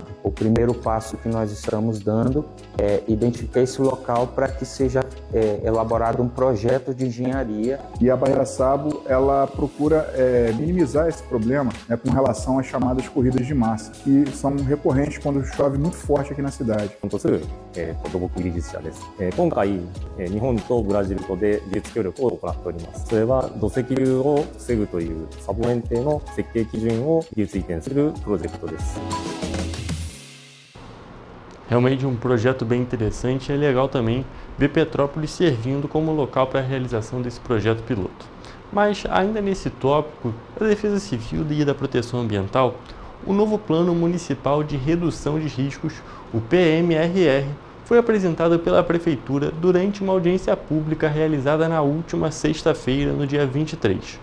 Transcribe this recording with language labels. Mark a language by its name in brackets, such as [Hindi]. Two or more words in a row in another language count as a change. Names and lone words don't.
[Portuguese] O primeiro passo que nós estamos dando é identificar esse local para que seja elaborado um projeto de engenharia. E a barreira Sabo ela procura minimizar esse problema, né, com relação às chamadas corridas de massa, que são recorrentes quando chove muito forte aqui na cidade. [Japanese] とする、土木技術者です。今回、日本とブラジルとで技術協力を行っております。それは土石流を防ぐというサボ園邸の設計基準を技術移転するプロジェクトです。 [Portuguese] Realmente um projeto bem interessante e é legal também ver Petrópolis servindo como local para a realização desse projeto piloto. Mas, ainda nesse tópico da Defesa Civil e da Proteção Ambiental, o novo Plano Municipal de Redução de Riscos, o PMRR, foi apresentado pela Prefeitura durante uma audiência pública realizada na última sexta-feira, no dia 23.